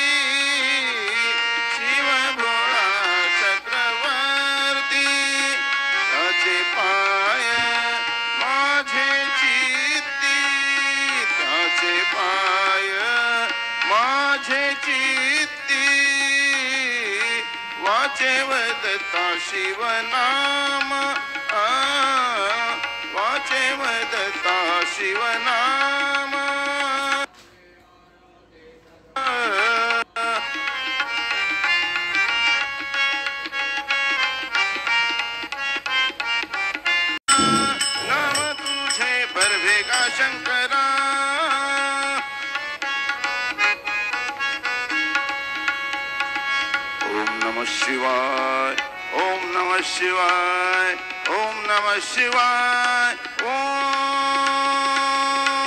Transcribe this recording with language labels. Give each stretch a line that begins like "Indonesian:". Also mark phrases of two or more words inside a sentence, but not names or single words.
Marathi: शिव भोळा चक्रवर्ती त्याचे पाय माझे चित्ती त्याचे पाय माझे चित्ती वाचे वदता शिवनाम वाचे वदता शिवनाम नाम तुझे परवेगा शंकरा
Sanskrit: ओम नमः शिवाय ओम नमः शिवाय ओम नमः शिवाय ओम